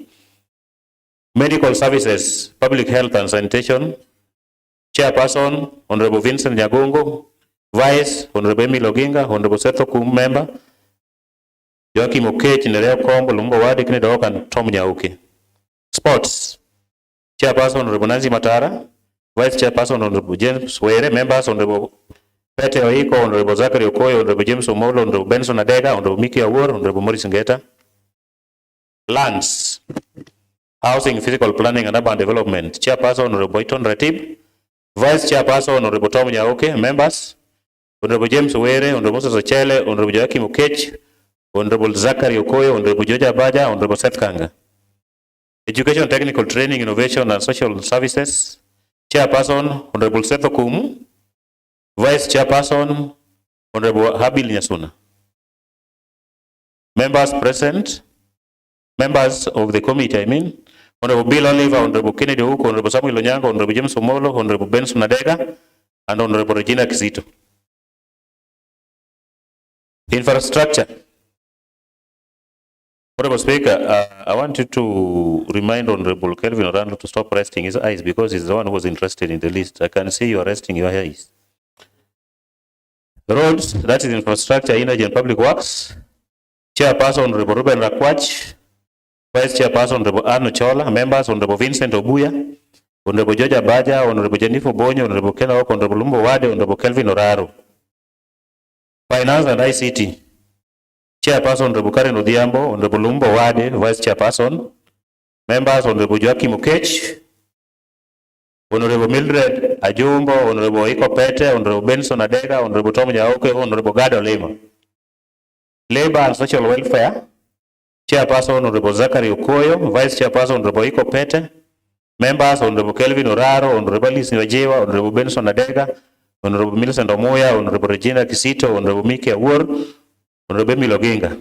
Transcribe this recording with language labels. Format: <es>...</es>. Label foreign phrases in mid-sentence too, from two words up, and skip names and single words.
<en>Medical Services, Public Health and Sanitation, Chairperson Honorable Vincent Jagongo, Vice Honorable Emilio Genga, Honorable Seth Okumu, member Joachim Okech, Nerea Kombo, Lumbo Wade, Kennedy Oko, and Tom Nyauke. Sports, Chairperson Honorable Nancy Matara, Vice Chairperson Honorable James Were, members Honorable Pete Oiko, Honorable Zachary Okoye, Honorable James Omolo, Honorable Benson Adega, Honorable Miki Awuor, Honorable Morris Ngeta. Lands, Housing, Physical Planning and Urban Development, Chairperson Honorable Boyton Ratib, Vice Chairperson Honorable Tom Nyauke, members Honorable James Were, Honorable Moses Ochele, Honorable Joachim Okech, Honorable Zachary Okoyo, Honorable Joja Baja, Honorable Seth Kanga. Education, Technical Training, Innovation and Social Services, Chairperson, Honorable Seth Okumu. Vice Chairperson, Honorable Habil Nyasuna. Members present, members of the committee, Honorable Bill Oliver, Honorable Kennedy Huko, Honorable Samuel Onyango, Honorable James Omolo, Honorable Benson Adega, and Honorable Regina Kizito. Infrastructure. Honorable Speaker, I want you to remind Honorable Kelvin Orlando to stop resting his eyes because he's the one who was interested in the list. I can see you are resting your eyes. Roads, that is infrastructure, energy and public works. Chairperson Honorable Ruben Rakwach. Vice Chairperson Honorable Arno Chola. Members Honorable Vincent Obuya. Honorable Joja Baja. Honorable Jennifer Bonyo. Honorable Ken Awok. Honorable Lumbo Wade. Honorable Kelvin Oraro. Finance and ICT. Chairperson Honorable Karen Odhiambo. Honorable Lumbo Wade. Vice Chairperson. Members Honorable Joaquim Okech. Honorable Mildred Ajumbo, Honorable Iko Pete, Honorable Benson Adega, Honorable Tom Nyaoke, Honorable Gado Lema. Labor and Social Welfare, Chairperson Honorable Zachary Okoyo, Vice Chairperson Honorable Iko Pete, members Honorable Kelvin Oraro, Honorable Lisi Wajewa, Honorable Benson Adega, Honorable Millicent Omoya, Honorable Regina Kisito, Honorable Miki Awur, Honorable Miloginga.</en>